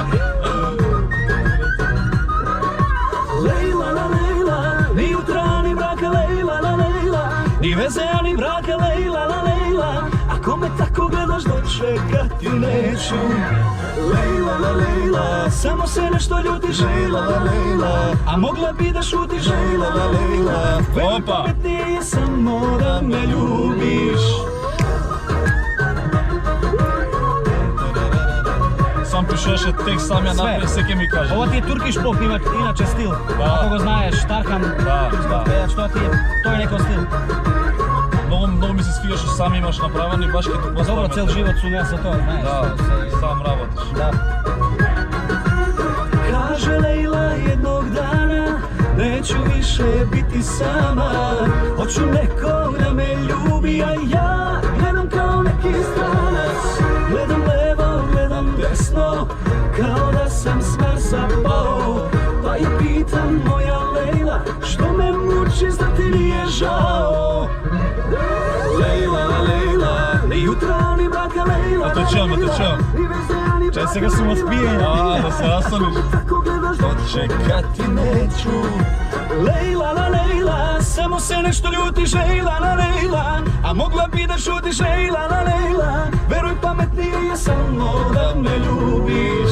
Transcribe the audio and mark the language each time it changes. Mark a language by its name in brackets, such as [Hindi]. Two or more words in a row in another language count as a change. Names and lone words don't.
[Serbian] Лейла, la Лейла, ни утра ни мрака, Лейла, la Лейла, ни везе, ни мрака, Лейла, la Лейла, ако ме тако гледаш дочекати неću. Лейла, la Лейла, само се нешто љутиш, Лейла, la Лейла, а могла би да шутиш, Лейла, la Лейла, Опа! паметнije je samo da me ljubiš. [Macedonian] Сам пишеше текст, сам ја напред, секе ми каже. Ова ти е [English] Turkish pop, [Macedonian] иначе стил. Ако го знаеш, Тархан, турскиот пејач, тој е некој стил. Многу ми се свига што сам имаш направен и баш ке ти поставам. Добро, цел живот сум јас со тоа, знаеш. Да, сам работиш. Да. [Serbian] Каже Лейла едnog dana, neću više biti sama, hoću nekog da me ljubi, a ja gledam kao neki stranac, gledam levo, gledam desno, kao da sam s Marsa pao, pa i pitam moja Lejla, što me mučiš da ti nije žao. Lejla, Lejla, ni jutra ni braka, Lejla, [Macedonian] А те чуам. Чај сега сум отпиен. [Serbian] Да се расониш. Чекати неću. Само се нешто љутиш, лейла, лейла, а могла би да шутиш, лейла, лейла. Веруј, паметнije je само да ме љубиш.